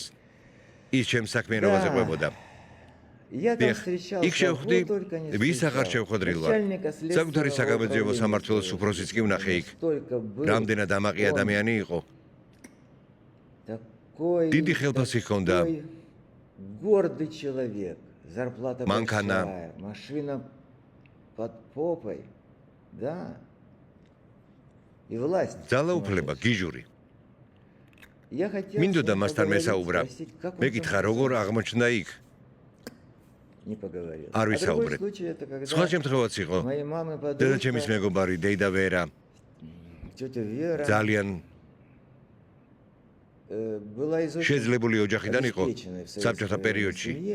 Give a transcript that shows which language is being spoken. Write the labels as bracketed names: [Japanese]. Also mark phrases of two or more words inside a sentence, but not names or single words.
[Georgian] ის ჩემს საქმიანობაზე ყვებოდა. იქ შევხვდი, ვის აღარ შევხვედრილვარ. საკუთარი საგამოძიებო სამმართველოს უფროსიც კი ვნახე იქ. რამდენად ამაყი ადამიანი იყო. დიდი ხელფასი ჰქონდა. Манкана. [Russian] Машина под попой. Да. И власть. [Georgian] ძალაუფლება, გიჟური. მინდოდა მასთან მესაუბრა. მეკითხა, როგორ აღმოჩნდა იქ. არ ვისაუბრეთ. სხვა შემთხვევაც იყო. დედაჩემის მეგობარი, დეიდა ვერა. ძალიან შეძლებული ოჯახიდან იყო საბჭოთა პერიოდში.